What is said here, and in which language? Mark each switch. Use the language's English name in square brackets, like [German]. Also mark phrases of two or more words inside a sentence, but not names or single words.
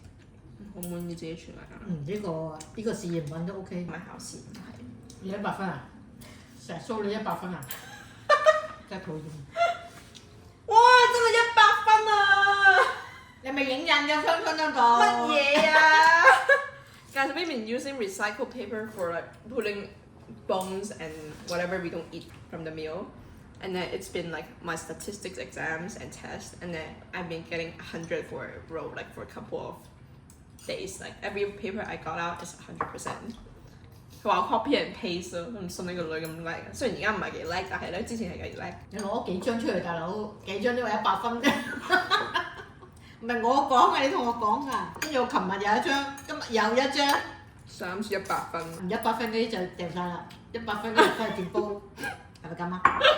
[Cantonese] 好滿意自己廚藝啊！呢個試驗品都 OK。唔係考試，係。你100分啊？成日掃你100分啊？真係討厭。哇！真係100分啊！你咪影印嘅分嗰度。乜嘢啊 [English] ？Guys, we've been using recycled paper for like putting bones and whatever we don't eat from the meal. And then it's been like my statistics exams and tests, and then I've been getting 100 for a row, like for a couple of days. Like every paper I got out is 100%. [Cantonese] 佢話我 [English] copy and paste [Cantonese] 咯，都唔信呢個女咁叻。雖然而家唔係幾叻，但係咧之前係幾叻。你攞幾張出嚟，大佬？幾張都話100分啫。唔係我講嘅，你同我講㗎。跟住我琴日有一張，今日又一張。 3次100分。 100分嗰啲就掉晒啦，100分嗰啲真係電煲，係咪咁啊？